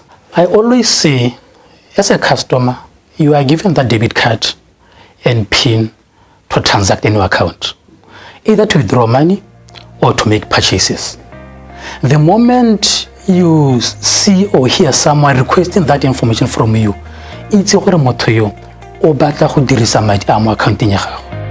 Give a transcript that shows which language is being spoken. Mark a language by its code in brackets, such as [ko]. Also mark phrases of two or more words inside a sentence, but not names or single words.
[en] I always say, as a customer, you are given that debit card and PIN to transact in your account, either to withdraw money or to make purchases. The moment you see or hear someone requesting that information from you, it's [tn] gore motho yo o batla go dirisa madi a mo accounteng ya gago.